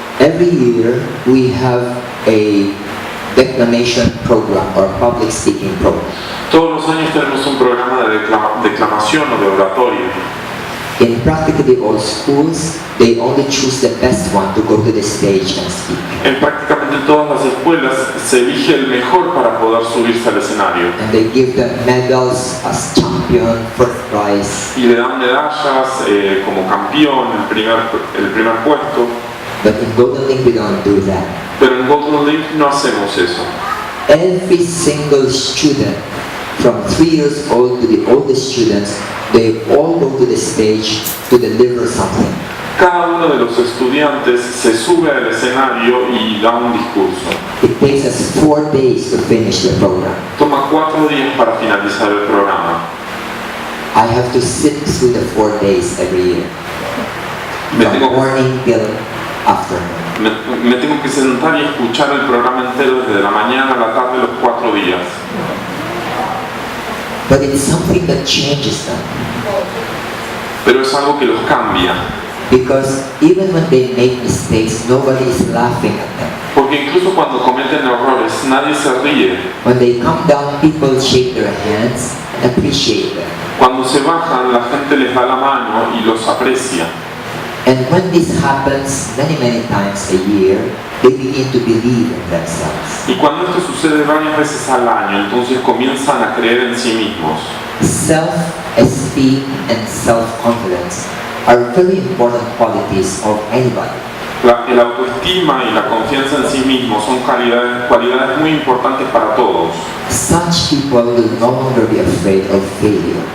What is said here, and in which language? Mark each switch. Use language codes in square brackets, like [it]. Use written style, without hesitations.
[en] Every year we have a declamation program or public speaking program. [es] Todos los años tenemos un programa de declamación o de oratoria. [en] In practically all schools, they only choose the best one to go to the stage and speak. [es] En prácticamente todas las escuelas se elige el mejor para poder subirse al escenario. [en] And they give them medals as champion, first prize. [es] Y le dan medallas como campeón, el primer puesto. [en] But in Golden Link we don't do that. [es] Pero en Golden Link no hacemos eso. [en] Every single student, from 3 years old to the oldest students, they all go to the stage to deliver something. [es] Cada uno de los estudiantes se sube al escenario y da un discurso. [en] It takes us 4 days to finish the program. [es] Toma 4 días para finalizar el programa. [en] I have to sit through the 4 days every year, from morning till afternoon. [es] Me tengo que sentar y escuchar el programa entero desde la mañana a la tarde los 4 días. [en] But it's something that changes them. [es] Pero es algo que los cambia. [en] Because even when they make mistakes, nobody is laughing at them. [es] Porque incluso cuando cometen errores, nadie se ríe. [en] When they come down, people shake their hands and appreciate them. [es] Cuando se bajan, la gente les da la mano y los aprecia. [en] And when this happens many times a year, they begin to believe in themselves. [es] Y cuando esto sucede varias veces al año, entonces comienzan a creer en sí mismos. [en] Self-esteem and self-confidence are very important qualities of anybody. [es] El autoestima y la confianza en sí mismos son cualidades muy importantes para todos. [en] Such people will no longer be afraid of failure.